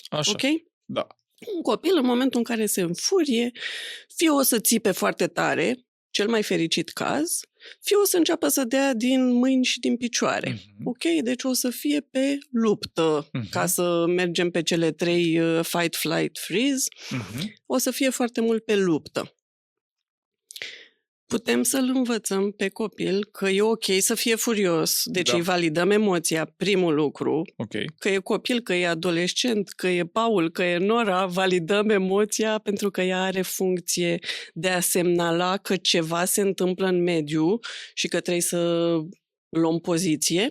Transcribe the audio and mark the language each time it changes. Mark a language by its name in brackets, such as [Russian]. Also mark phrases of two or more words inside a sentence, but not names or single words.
[Romanian] Așa. Ok? Da. Un copil, în momentul în care se înfurie, fie o să țipe foarte tare, cel mai fericit caz, fie o să înceapă să dea din mâini și din picioare. Ok? Deci o să fie pe luptă, ca să mergem pe cele 3 [English] fight, flight, freeze. [Romanian] O să fie foarte mult pe luptă. Putem să-l învățăm pe copil că e ok să fie furios, deci îi validăm emoția, primul lucru, că e copil, că e adolescent, că e Paul, că e Nora, validăm emoția pentru că ea are funcție de a semnala că ceva se întâmplă în mediu și că trebuie să luăm poziție.